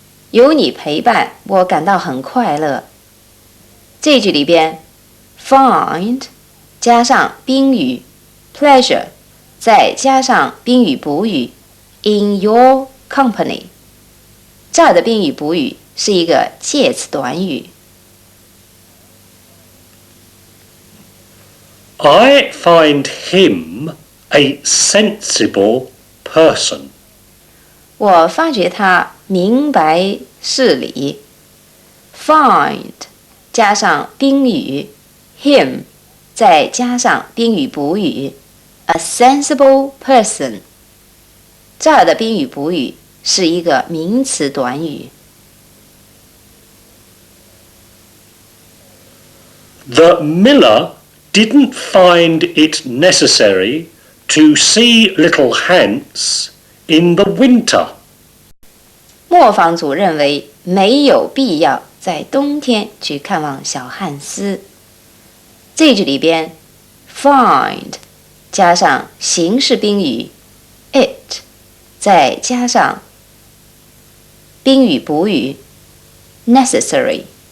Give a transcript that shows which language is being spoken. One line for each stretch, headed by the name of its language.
Chinese: 有你陪伴，我感到很快乐。这句里边 find 加上宾语 pleasure， 再加上宾语补语
English: in your company。
Chinese: 这儿的宾语补语是一个介词短语。
English: I find him a sensible person.
Chinese: 我发觉他明白事理。 find 加上宾语 him， 再加上宾语补语
English: a sensible person。
Chinese: 这儿的宾语补语是一个名词短语。
English: The miller didn't find it necessary to see little Hans in the winter.
Chinese: 磨坊主认为没有必要在冬天去看望小汉斯。这句里边 find 加上形式宾语 it， 再加上宾语补语 necessary。